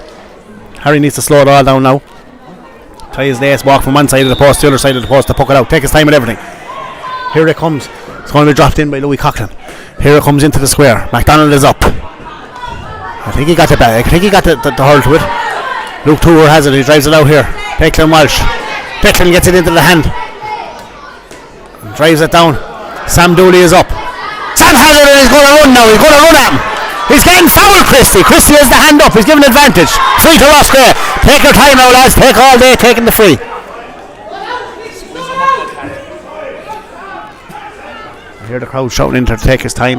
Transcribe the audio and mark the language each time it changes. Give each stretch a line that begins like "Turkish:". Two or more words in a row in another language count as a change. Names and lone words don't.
English: Harry needs to slow it all down now. Try his lace, walk from one side of the post to the other side of the post to puck it out. Take his time with everything. Here it comes. It's going to be dropped in by Louis Coughlin. Here it comes into the square. McDonagh is up. I think he got the back. I think he got the hurl to it. Luke Tour has it. He drives it out here. Declan Walsh. Declan gets it into the hand. Drives it down. Sam Dooley is up. Sam has it and he's going to run now. He's going to run at him. He's getting fouled, Christie. Christie has the hand up. He's giving advantage. Free to Roscrea. Take your time now, lads. Take all day taking the free. I hear the crowd shouting in to take his time.